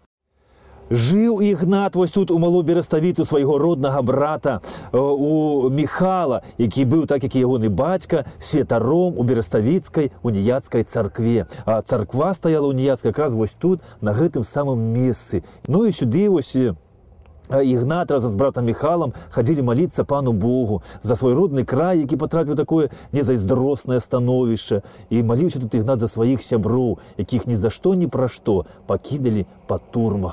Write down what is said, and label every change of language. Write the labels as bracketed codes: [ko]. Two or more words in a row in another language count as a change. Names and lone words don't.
[be] Жыў Ігнат вось тут у Малой Бераставіцы свайго роднага брата, у Міхала, які быў, так як і ягоны бацька, святаром у Бераставіцкай уніяцкай царкве. А царква стаяла уніяцкая якраз вось тут, на гэтым самым месцы. І сюды вось Ігнат разом з братом Михалом [ru] ходили молиться пану Богу за свой родный край, [be] які потрапив у такое незайздроснае становішча. [ru] І молился тут Ігнат за своих [be] сяброў, якіх [ru] ни за что, ни про что покидали по турмах.